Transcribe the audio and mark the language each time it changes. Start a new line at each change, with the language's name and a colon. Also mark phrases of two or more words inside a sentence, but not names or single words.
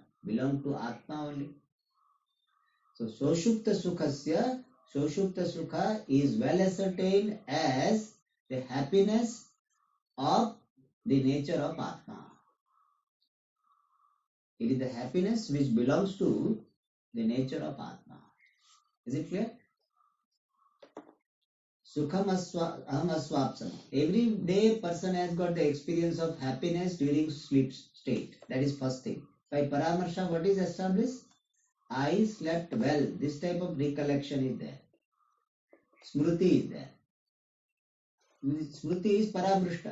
English: Belong to Atma only. So
Sanskrit: Soshupta Sukhasya, Soshupta Sukha
English: is well ascertained as the happiness of the nature of Atma. It is the happiness which belongs to the nature of Atma. Is it clear?
Sanskrit: Sukham aham aswapsam.
English: Every day person has got the experience of happiness during sleep state. That is first thing. By Paramarsha, what is established? I slept well. This type of recollection is there. Smriti is there. Smriti is Paramrishta.